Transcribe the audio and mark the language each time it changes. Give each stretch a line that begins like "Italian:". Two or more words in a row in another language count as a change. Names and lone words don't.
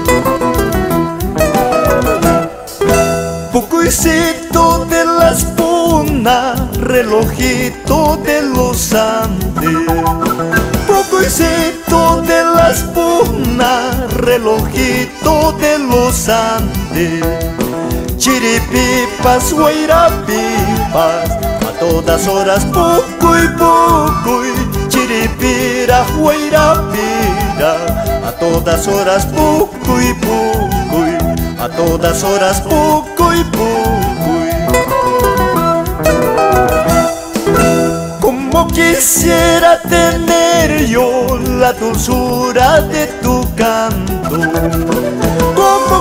Spanish: Pucuicito de la espuna, relojito de los Andes. Pucuicito de la espuna, relojito de los Andes.
Quechua: Chiripipas, guairapipas,
Spanish: a todas horas
Quechua: pucuy, pucuy. Chiripira, guairapira,
Spanish: a todas horas
Quechua: pucuy, pucuy.
Spanish: A todas horas
Quechua: pucuy, pucuy.
Spanish: Como quisiera tener yo la dulzura de tu canto, como